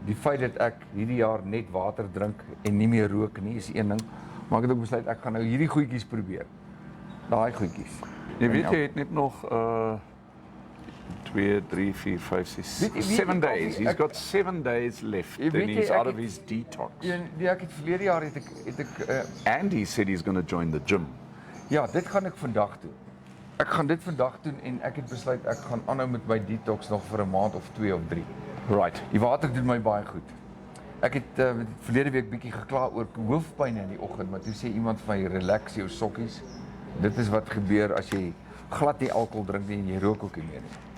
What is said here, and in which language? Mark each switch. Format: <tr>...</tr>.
<af>Die feit dat ek hierdie jaar net water drink en nie meer rook nie, is een ding. Maar ek het ook besluit ek gaan nou hierdie goedjies probeer. Daai goedjies. Jy weet, jy het net nog 2, 3, 4, 5, 6, 7 days.</af> <en>He's got 7 days left and he's out of his detox.</en> <af>Ja, ek het verlede jaar het ek</af> <en>And he said he's going to join the gym.</en> <af>ja, dit gaan ek vandag doen. Ek gaan dit vandag doen en ek het besluit ek gaan aanhou met my detox nog vir 'n maand of 2 of 3.</af> <en>Right.</en> <af>Die water doen my baie goed. Ek het verlede week bietjie gekla oor hoofpyn in die oggend, maar toe sê iemand van jy relax jou sokkies. Dit is wat gebeur as jy glad nie alkohol drink nie en jy rook ook nie meer nie.</af>